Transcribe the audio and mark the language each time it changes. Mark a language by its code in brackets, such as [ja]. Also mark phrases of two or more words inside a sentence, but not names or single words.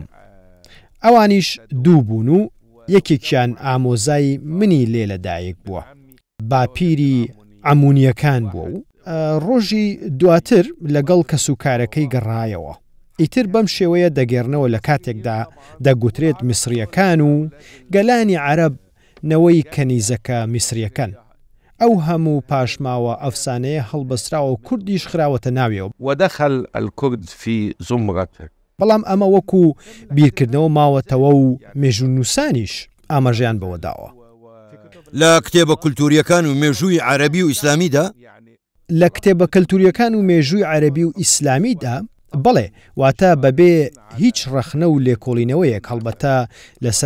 [ckb] ئەوانیش دوو بوون و یەکێکیان ئامۆزای منی لێ لەدایک بووە، باپیری ئەمونیەکان بووە و ڕۆژی دواتر لەگەڵ کەسوکارەکەی گەڕایەوە. ئیتر بەم شێوەیە دەگەێڕنەوە لە کاتێکدا دەگوترێت میسریەکان و گەلانی عەرەب نەوەی کەنیزەکە میسریەکەن. ئەو هەموو پاشماوە ئەفسانەیە هەڵبەستراوە و کوردیش خراوەتە ناویەوە [ar] ودخل الكرد في زمرته. [ckb] بەڵام ئەمە وەکو بیرکردنەوە ماوەتەوە و مێژوو نووسانیش ئاماژیان بەوە داوە. لە کتێبە کولتوریەکان و مێژووی عەرەبی و ئیسلامیدا لە کتێبە کەلتوریەکان و مێژووی عەرەبی و ئیسلامیدا بەڵێ، واتە بەبێ هیچ ڕەخنە و لێکۆڵینەوەیەک، هەڵبەتە لەسەر